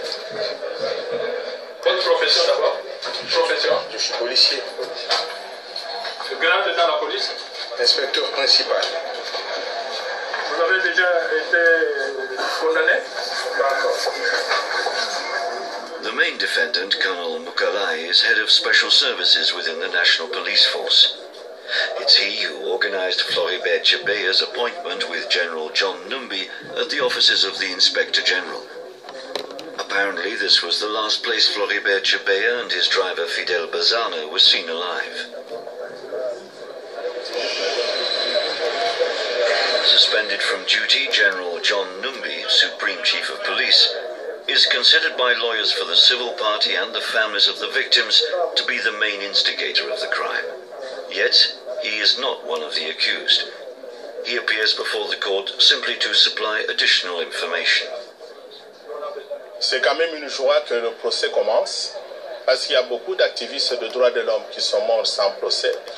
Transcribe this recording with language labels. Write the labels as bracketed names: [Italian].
[French] Votre profession d'abord? Profession? Je suis policier. Le grade dans la police? Inspecteur principal. Vous avez déjà été condamné? D'accord. [English] The main defendant, Colonel Mukalai, is head of special services within the National Police Force. It's he who organized Floribert Chebeya's appointment with General John Numbi at the offices of the Inspector General. Apparently, this was the last place Floribert Chebeya and his driver Fidel Bazana were seen alive. Suspended from duty, General John Numbi, Supreme Chief of Police, is considered by lawyers for the civil party and the families of the victims to be the main instigator of the crime. Yet, he is not one of the accused. He appears before the court simply to supply additional information. [French] C'est quand même une joie que le procès commence, parce qu'il y a beaucoup d'activistes de droits de l'homme qui sont morts sans procès.